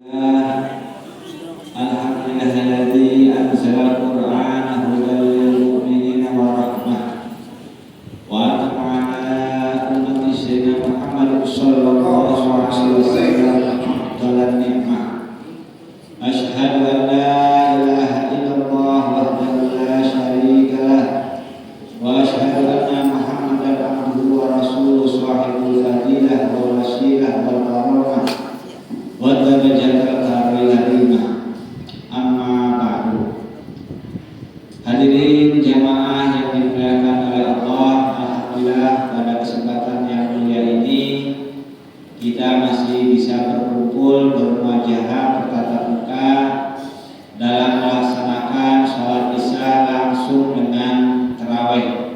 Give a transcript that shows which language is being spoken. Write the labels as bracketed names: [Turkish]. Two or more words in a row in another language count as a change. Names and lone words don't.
[Arabic] الحمد لله الذي أنزل القرآن هدى للمؤمنين ورحمة وأتم على أمة سيدنا محمد صلى الله عليه وسلم [Indonesian] dalam nikmah. [Arabic] أشهد أن لا إله إلا الله وحده لا شريك له وأشهد أن محمدا عبده ورسوله صاحب الفضيلة والوسيلة والكرامة والدرجة الكريمة. أما بعد. [Indonesian] Hadirin jamaah yang dimuliakan oleh Allah, alhamdulillah pada kesempatan yang mulia ini kita masih bisa berkumpul, bermuajahah, bertatap muka dalam melaksanakan sholat isya langsung dengan tarawih.